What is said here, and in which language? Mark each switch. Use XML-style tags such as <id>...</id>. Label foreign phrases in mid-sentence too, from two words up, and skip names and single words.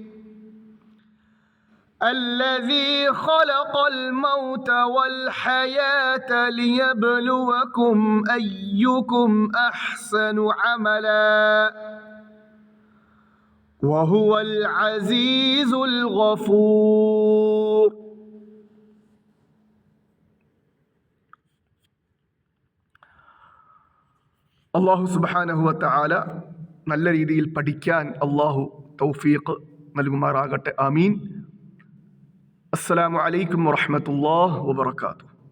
<ar>الذي خلق الموت والحياة ليبلوكم أيكم أحسن عملا وهو العزيز الغفور. الله سبحانه وتعالى</ar> <ml>നല്ല രീതിയിൽ പഠിക്കാൻ അള്ളാഹു തൗഫീഖ് നൽകുമാറാകട്ടെ. ആമീൻ.</ml> <ar>السلام عليكم ورحمة الله وبركاته.</ar>